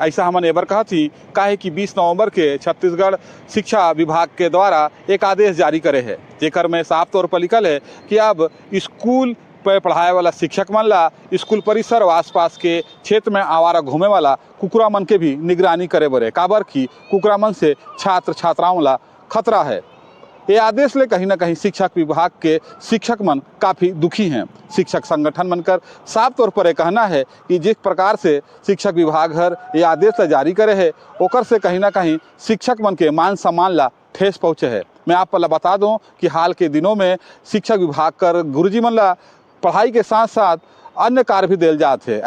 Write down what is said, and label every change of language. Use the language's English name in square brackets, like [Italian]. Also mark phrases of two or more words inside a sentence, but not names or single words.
[Chhattisgarhi] ऐसा हमन एबर कहा थी काहे कि 20 नवंबर के छत्तीसगढ़ शिक्षा विभाग के द्वारा एक आदेश जारी करे है, जेकर में साफ तौर पर लिखल है कि अब स्कूल पे पढ़ाए वाला शिक्षक मन ला स्कूल परिसर और आसपास के क्षेत्र में आवारा घूमे वाला कुकरा मन के भी निगरानी करे बर है। काबर की कुकरा मन से छात्र छात्राओं ला खतरा है। ये आदेश ले कहीं ना कहीं शिक्षक विभाग के शिक्षक मन काफ़ी दुखी हैं। शिक्षक संगठन मनकर साफ तौर पर कहना है कि जिस प्रकार से शिक्षक विभाग हर ये आदेश जारी करे है ओकर से कहीं ना कहीं शिक्षक मन के मान सम्मान ला ठेस पहुँचे है। मैं आप ला बता दूं कि हाल के दिनों में शिक्षक विभाग कर गुरुजी मन ला पढ़ाई के साथ साथ अन्य कार्य भी दिल जाते हैं।